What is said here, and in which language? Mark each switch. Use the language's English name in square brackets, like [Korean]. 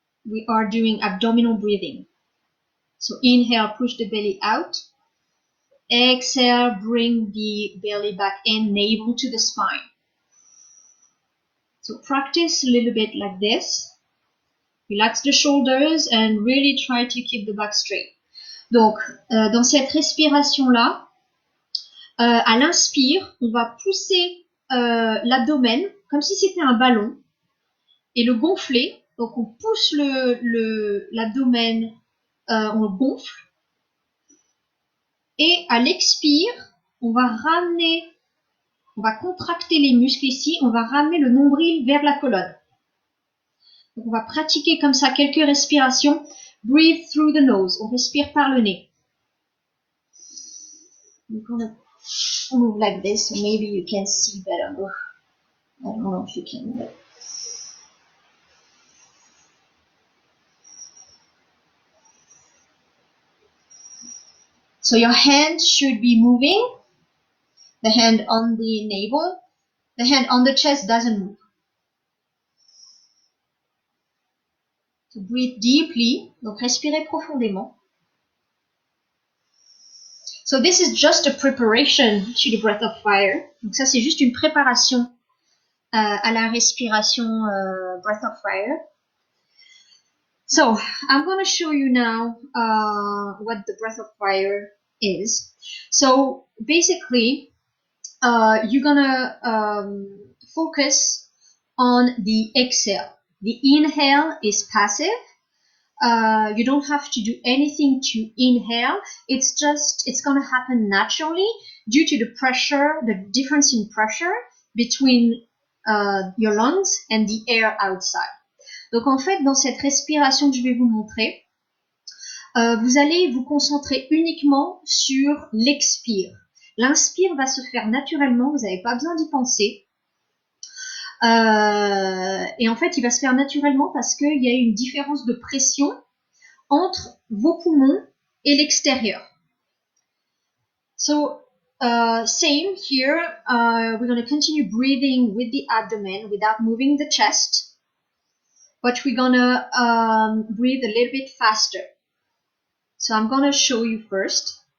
[English] We are doing abdominal breathing. So inhale, push the belly out. Exhale, bring the belly back in, navel to the spine. So practice a little bit like this. Relax the shoulders and really try to keep the back straight. [French] Donc, dans cette respiration-là, à l'inspire, on va pousser l'abdomen comme si c'était un ballon et le gonfler. Donc, on pousse l'abdomen, on le gonfle. Et à l'expire, on va contracter les muscles ici, on va ramener le nombril vers la colonne. Donc, on va pratiquer comme ça quelques respirations. [English] Breathe through the nose. [French] On respire par le nez. [English] I'm gonna move like this, so maybe you can see better. I don't know if you can, but... So your hand should be moving. The hand on the navel. The hand on the chest doesn't move. So breathe deeply. [French] Donc respirez profondément. [English] So this is just a preparation to the breath of fire. [French] Donc ça c'est juste une préparation à la respiration breath of fire. [English] So I'm going to show you now what the breath of fire is. So basically, you're going to focus on the exhale. The inhale is passive. You don't have to do anything to inhale. It's going to happen naturally due to the pressure, the difference in pressure between your lungs and the air outside. [French] Donc en fait, dans cette respiration que je vais vous montrer, vous allez vous concentrer uniquement sur l'expire. L'inspire va se faire naturellement, vous n'avez pas besoin d'y penser. Et en fait, il va se faire naturellement parce qu'il y a une différence de pression entre vos poumons et l'extérieur. [English] So, same here, we're going to continue breathing with the abdomen without moving the chest. But we're gonna breathe a little bit faster. So I'm gonna show you first.